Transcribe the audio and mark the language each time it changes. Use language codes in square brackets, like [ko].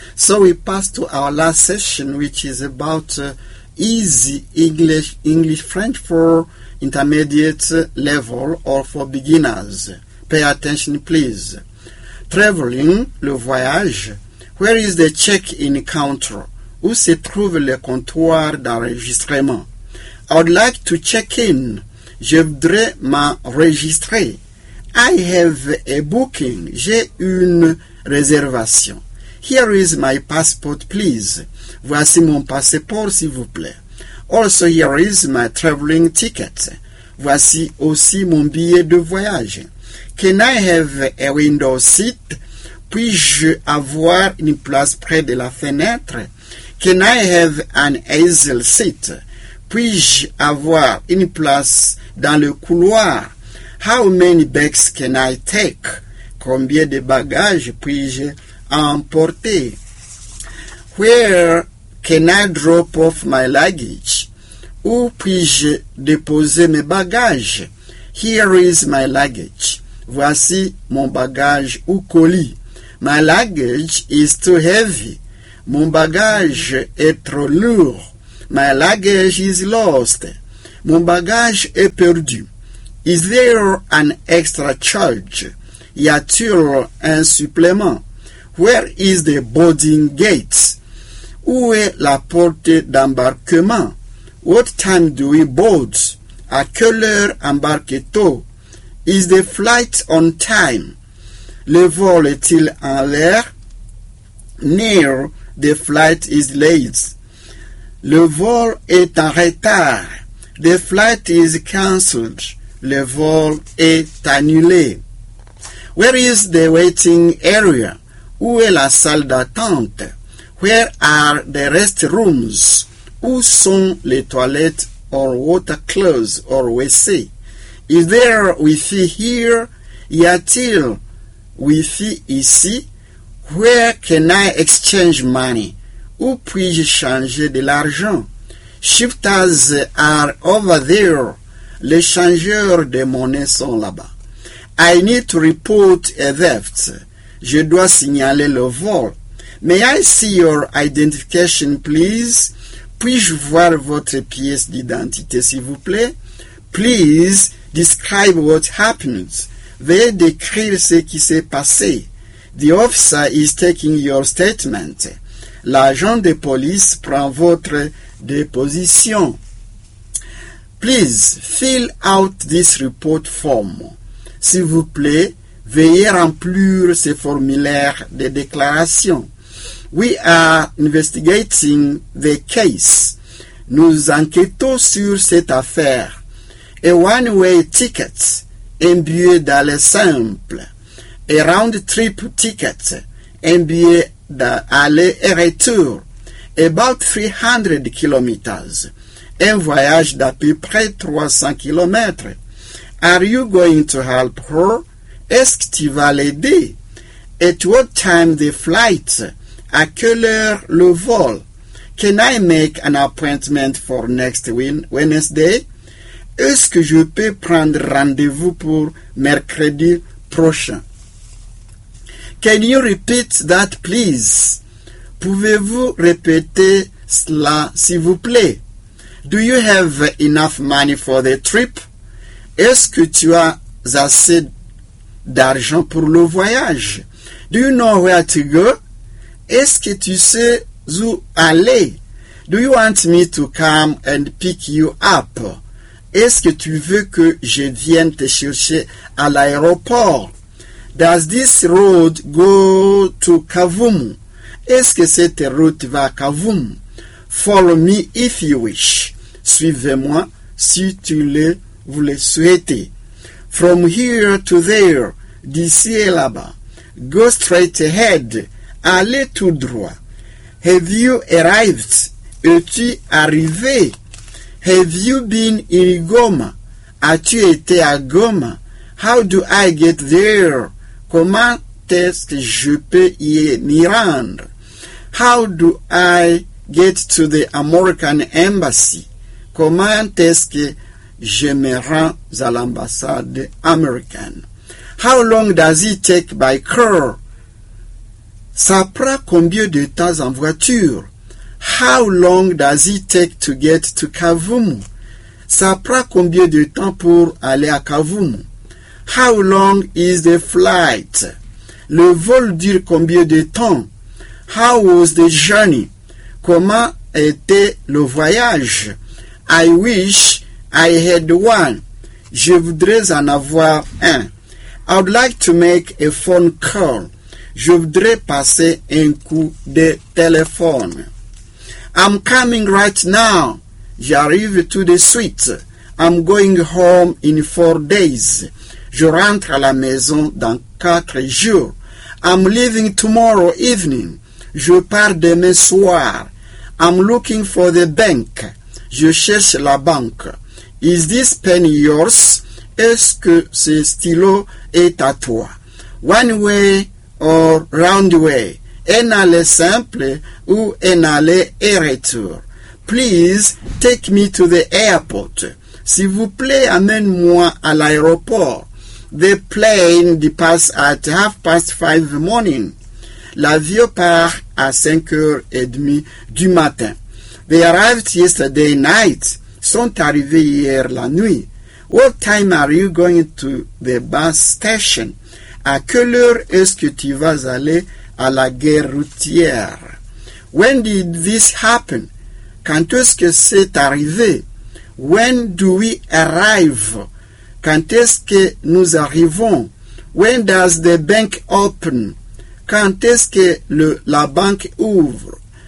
[en] So we pass to our last session, which is about easy English French for intermediate level or for beginners. Pay attention, please. Traveling, [fr] le voyage. [en] Where is the check-in counter? [fr] Où se trouve le comptoir d'enregistrement? [en] I would like to check in. [fr] Je voudrais m'enregistrer. [en] I have a booking. [fr] J'ai une réservation. [en] Here is my passport, please. [fr] Voici mon passeport, s'il vous plaît. [en] Also, here is my traveling ticket. [fr] Voici aussi mon billet de voyage. [en] Can I have a window seat? [fr] Puis-je avoir une place près de la fenêtre? [en] Can I have an aisle seat? [fr] Puis-je avoir une place dans le couloir? [en] How many bags can I take? [fr] Combien de bagages puis-je emporter? [en] Where can I drop off my luggage? [fr] Où puis-je déposer mes bagages? [en] Here is my luggage. [fr] Voici mon bagage ou colis. [en] My luggage is too heavy. [fr] Mon bagage est trop lourd. [en] My luggage is lost. [fr] Mon bagage est perdu. [en] Is there an extra charge? [fr] Y a-t-il un supplément? [en] Where is the boarding gate? [fr] Où est la porte d'embarquement? [en] What time do we board? [fr] À quelle heure embarque-t-on? [en] Is the flight on time? [fr] Le vol est-il en l'air? [en] Near, the flight is late. [fr] Le vol est en retard. [en] The flight is cancelled. [fr] Le vol est annulé. [en] Where is the waiting area? [fr] Où est la salle d'attente? [en] Where are the restrooms? [fr] Où sont les toilettes or water closet or WC? [en] Is there Wi-Fi here? [fr] Y a-t-il Wi-Fi ici? [en] Where can I exchange money? [fr] Où puis-je changer de l'argent? [en] Shifters are over there. [fr] Les changeurs de monnaie sont là-bas. [en] I need to report a theft. [fr] Je dois signaler le vol. [en] May I see your identification, please? [fr] Puis-je voir votre pièce d'identité, s'il vous plaît? [en] Please describe what happened. [fr] Veuillez décrire ce qui s'est passé. [en] The officer is taking your statement. [fr] L'agent de police prend votre déposition. [en] Please fill out this report form. [fr] S'il vous plaît, veuillez remplir ce formulaire de déclaration. [en] We are investigating the case. [fr] Nous enquêtons sur cette affaire. [en] A one-way ticket, [fr] un billet d'aller simple. [en] A round-trip ticket, [fr] un billet d'aller et retour. [en] About 300 kilometers, [fr] un voyage d'à peu près 300 kilometers. [en] Are you going to help her? [fr] Est-ce que tu vas l'aider? [en] At what time the flight? [fr] À quelle heure le vol? [en] Can I make an appointment for next Wednesday? [fr] Est-ce que je peux prendre rendez-vous pour mercredi prochain? [en] Can you repeat that, please? [fr] Pouvez-vous répéter cela, s'il vous plaît? [en] Do you have enough money for the trip? [fr] Est-ce que tu as assez d'argent pour le voyage? [en] Do you know where to go? [fr] Est-ce que tu sais où aller? [en] Do you want me to come and pick you up? [fr] Est-ce que tu veux que je vienne te chercher à l'aéroport? [en] Does this road go to Kavumu? [fr] Est-ce que cette route va à Kavumu? [en] Follow me if you wish. [fr] Suivez-moi si tu le voulais souhaiter. [en] From here to there, [fr] d'ici et là-bas. [en] Go straight ahead. [fr] Allez tout droit. [en] Have you arrived? [fr] Es-tu arrivé? [en] Have you been in Goma? [fr] As-tu été à Goma? [en] How do I get there? [fr] Comment est-ce que je peux y m'y rendre? [en] How do I get to the American Embassy? [fr] Comment est-ce que je me rends à l'ambassade américaine. [en] How long does it take by car? [fr] Ça prend combien de temps en voiture? [en] How long does it take to get to Kavumu? [fr] Ça prend combien de temps pour aller à Kavumu? [en] How long is the flight? [fr] Le vol dure combien de temps? [en] How was the journey? [fr] Comment était le voyage? [en] I wish I had one. [fr] Je voudrais en avoir un. [en] I would like to make a phone call. [fr] Je voudrais passer un coup de téléphone. [en] I'm coming right now. [fr] J'arrive tout de suite. [en] I'm going home in 4 days. [fr] Je rentre à la maison dans 4 jours. [en] I'm leaving tomorrow evening. [fr] Je pars demain soir. [en] I'm looking for the bank. [fr] Je cherche la banque. [en] Is this pen yours? [fr] Est-ce que ce stylo est à toi? [en] One way or round way? [fr] Un aller simple ou un aller et retour? [en] Please take me to the airport. [fr] S'il vous plaît, amène-moi à l'aéroport. [en] The plane departs at 5:30 the morning. [fr] L'avion part à 5:30 du matin. [en] They arrived yesterday night. [fr] Ils sont arrivés hier la nuit. [en] What time are you going to the bus station? [fr] À quelle heure est-ce que tu vas aller à la gare routière? [en] When did this happen? [fr] Quand est-ce que c'est arrivé? [en] When do we arrive? [fr] Quand est-ce que nous arrivons? [en] When does the bank open? [fr] Quand est-ce que la banque ouvre?